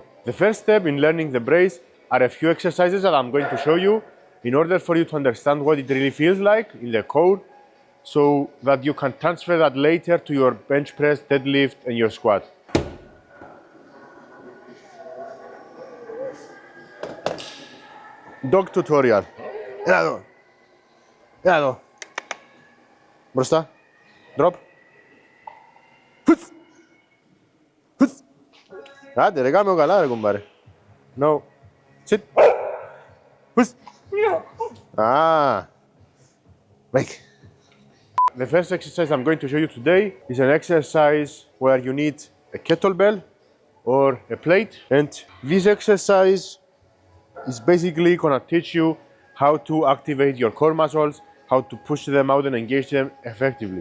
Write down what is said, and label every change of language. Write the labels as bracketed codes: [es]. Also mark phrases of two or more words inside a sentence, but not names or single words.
[en] The first step in learning the brace are a few exercises that I'm going to show you in order for you to understand what it really feels like in the core, so that you can transfer that later to your bench press, deadlift, and your squat. Dog tutorial. [el] Έλα εδώ. Έλα εδώ. Μπροστά. Drop. Άντε ρε, κάμε καλά ρε κουμπάρε. [en] No. Sit. Ah. Make. The first exercise I'm going to show you today is an exercise where you need a kettlebell or a plate. And this exercise is basically gonna teach you how to activate your core muscles, how to push them out and engage them effectively.